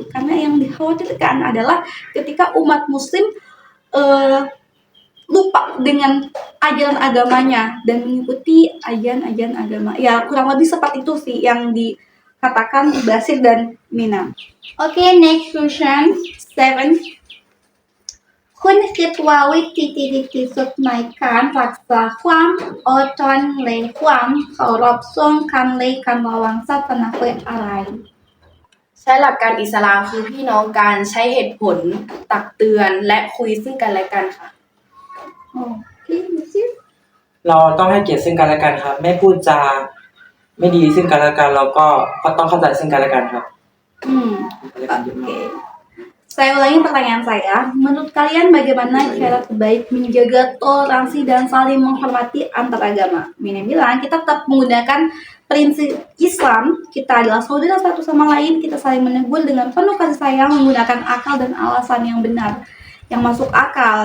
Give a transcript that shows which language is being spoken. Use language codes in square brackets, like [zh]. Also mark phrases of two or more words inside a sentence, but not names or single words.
[id] Karena yang dikhawatirkan adalah ketika umat muslim lupa dengan ajaran agamanya dan mengikuti ajaran agama. Ya kurang lebih seperti itu sih yang dikatakan Basir dan Mina. [en] Okay, next question 7. [th] คุณคิดว่าวิธีที่ดีที่สุดในการรักษาความอดทนและความเคารพซึ่งกันและกันระหว่างศาสนาคืออะไร ใช้หลักการอิสลามคือพี่น้องการใช้เหตุผลตักเตือนและคุยซึ่งกันและกันค่ะ [en] Okay, that's it. [th] เราต้องให้เกียรติซึ่งกันและกันครับไม่พูดจาไม่ดีซึ่งกันและกันเราก็ต้องเข้าใจซึ่งกันและกันครับ [id] Oke. Saya ulangi pertanyaan saya. Menurut kalian bagaimana cara terbaik menjaga toleransi dan saling menghormati antar agama? Mina bilang kita tetap menggunakan prinsip Islam. Kita adalah saudara satu sama lain. Kita saling menegur dengan penuh kasih sayang menggunakan akal dan alasan yang benar, yang masuk akal.